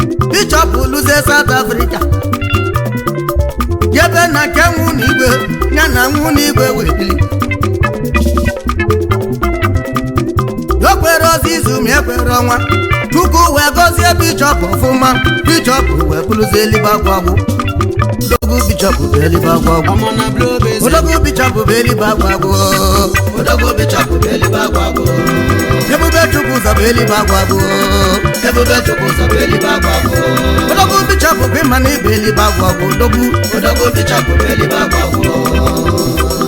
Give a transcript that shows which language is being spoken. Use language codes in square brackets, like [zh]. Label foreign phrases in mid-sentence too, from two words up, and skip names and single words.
[ig] Bishop luzie South Africa. Jebe na nke nwụ n'igwe, ya na nwụ n'igwe wee bili. O kwere ozi izu ma ekwere ọnwa. Chukwu wee gọzie Bishop ọfụma. Bishop wee bụrụzie eluigwe agwụ agwụ. Odogwu Bishop bụ eluigwe agwụ agwụ. [en] I'm on a blow, baby. [ig] Odogwu Bishop bụ eluigwe agwụ agwụ. Odogwu Bishop bụ eluigwe agwụ agwụ. Ebube Chukwu ụzọ bụ eluigwe agwụ agwụ. Ebube Chukwu ụzọ bụ eluigwe agwụ agwụ. Odogwu Bishop bụ ịma na ibe eluigwe agwụ agwụ. Odogwu. Odogwu Bishop bụ eluigwe agwụ agwụ.